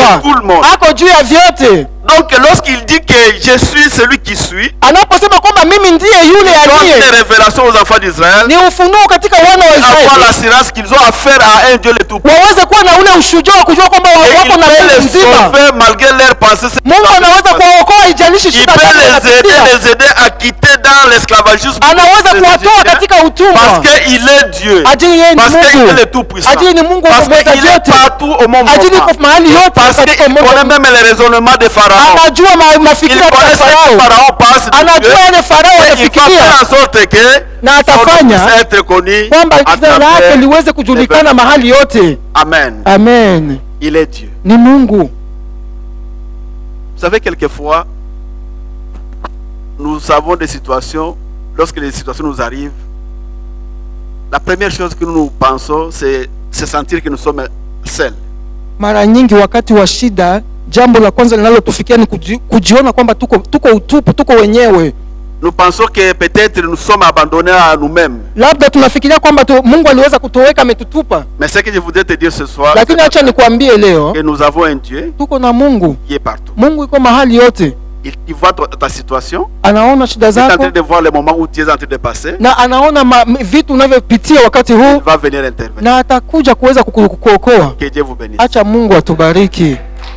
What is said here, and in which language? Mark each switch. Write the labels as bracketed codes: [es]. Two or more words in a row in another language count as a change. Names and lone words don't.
[sw] Ako juu ya vyote. [fr] Donc lorsqu'il dit que je suis celui qui suis, [sw] anaposema kwamba mimi ndiye yule [fr] ils ont [sw] aliye, [fr] une révélation aux enfants d'Israël, [sw] ni ufunuo katika wana wa [fr] avoir [sw] Israeli, [fr] l'assurance qu'ils ont affaire à un Dieu le tout-puissant. [sw] waweze kuwa na ule ushujaa wa kujua kwamba [fr] Et il [sw] wako na [fr] peut [sw] Mungu [fr] les [sw] mzima. [fr] sauver malgré leurs pensées. [sw] Mungu anaweza kuwaokoa ijalishi [fr] Il [sw] shida [fr] peut [sw] zao [fr] les aider à quitter dans l'esclavagisme. [sw] anaweza kuwatoa katika [fr] Parce [sw] utumwa [fr] qu'il est Dieu. [sw] ajili yeye ni [fr] Parce qu'il est [sw] Mungu, [fr] le tout-puissant. [sw] ajili ni Mungu [fr] Parce [sw] mweza [fr] qu'il est [sw] yote, [fr] partout au monde. [sw] ajili kwa mahali yote [fr] Parce [sw] katika [fr] qu'il [sw] Mungu. [fr] connaît même les raisonnements de Pharaon. [sw] Anajua [fr] Il [sw] mafikira ya [fr] connaît ce que [sw] Farao, [fr] Pharaon pense de Dieu. [sw] anajua yale Farao [fr] Et il va [sw] anafikiria, [fr] faire en sorte que [sw] na [fr] son nom [sw] atafanya [fr] puisse être connu [sw] kwamba [fr] à [sw] jina lake [fr] travers [sw] liweze kujulikana [fr] les [sw] mahali yote. Amen. Amen. [fr] Il est Dieu. [sw] Ni Mungu. [fr] Vous savez, quelquefois, nous avons des situations, lorsque les situations nous arrivent, la première chose que nous pensons, c'est se sentir que nous sommes seuls. [sw] Mara nyingi wakati wa shida, jambo la kwanza linalotufikia ni kujiona kwamba tuko utupu, tuko wenyewe. [fr] Nous pensons que peut-être nous sommes abandonnés à nous-mêmes. [sw] Labda tunafikiria kwamba Mungu aliweza kutuweka ametutupa. [fr] Mais ce que je voudrais te dire ce soir, [sw] Lakini acha nikwambie leo, [fr] que nous avons un Dieu [sw] tuko na Mungu. [fr] qui est partout. [sw] Mungu iko mahali yote. [fr] Il voit ta situation. [sw] Anaona shida [fr] Il est en [sw] zako [fr] train de voir le moment où tu es en train de passer. [sw] na anaona vitu unavyopitia wakati [fr] Il [sw] huu, [fr] va venir intervenir. [sw] na atakuja kuweza kukuokoa. [fr] Que Dieu vous bénisse. [sw] Acha Mungu atubariki.